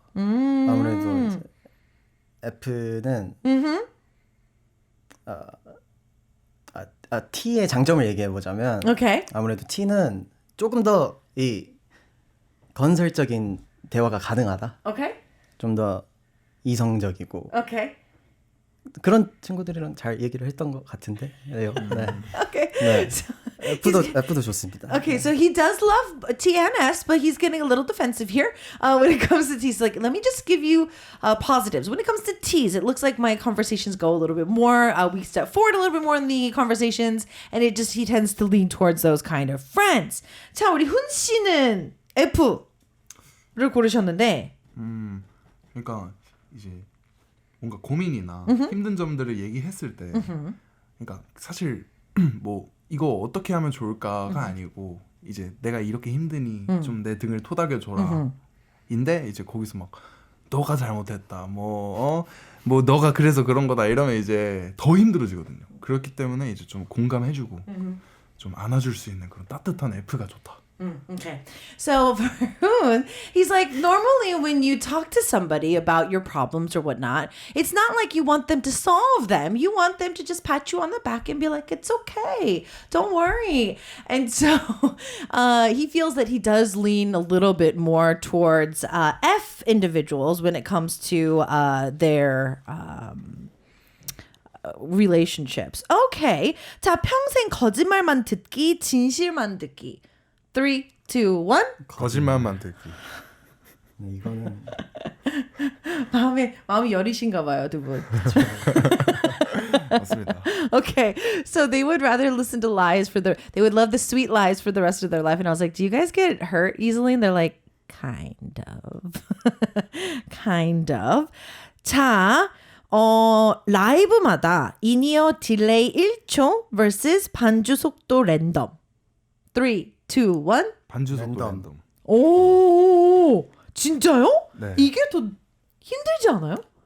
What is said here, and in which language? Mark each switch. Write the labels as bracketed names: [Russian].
[Korean] 아무래도 이제 F는 T의 장점을 얘기해 보자면 오케이. 아무래도 T는 조금 더 이 건설적인 대화가 가능하다. 오케이. 좀 더 이성적이고 오케이. 그런 친구들이랑 잘 얘기를 했던 것 같은데. 네. 오케이. 네. [English] So, [Korean] F도 좋습니다. [English] okay, so he does love T and S, but he's getting a little defensive here when it comes to T's. Like, let me just give you positives. When it comes to T's, it looks like my conversations go a little bit more. We step forward a little bit more in the conversations, and he tends to lean towards those kind of friends. [Korean] 자, 우리 훈 씨는 F를 고르셨는데, 그러니까 이제 뭔가 고민이나 힘든 점들을 얘기했을 때, 그러니까 사실 뭐 이거 어떻게 하면 좋을까가 아니고 이제 내가 이렇게 힘드니 좀 내 등을 토닥여 줘라. 인데 이제 거기서 막 너가 잘못했다. 뭐 너가 그래서 그런 거다 이러면 이제 더 힘들어지거든요. 그렇기 때문에 이제 좀 공감해주고 좀 안아줄 수 있는 그런 따뜻한 F가 좋다. [English] Okay. So for Hoon, he's like, normally when you talk to somebody about your problems or whatnot, it's not like you want them to solve them. You want them to just pat you on the back and be like, it's okay. Don't worry. And so he feels that he does lean a little bit more towards F individuals when it comes to their relationships. Okay. [Korean] 자, 평생 거짓말만 듣기, 진실만 듣기. 3, 2, 1. 거짓말만 듣기. 이거는 마음이 여리신가 봐요, 두 분. 맞습니다. [English] Okay, so they would rather listen to lies they would love the sweet lies for the rest of their life. And I was like, do you guys get hurt easily? And they're like, kind of. kind of. [Korean] 자, 라이브마다 인이어 딜레이 1초 vs 반주 속도 랜덤. 3, 2, 1. 반주 속도 랜덤. 랜덤. 오, 진짜요? 네. 이게 더 힘들지 않아요?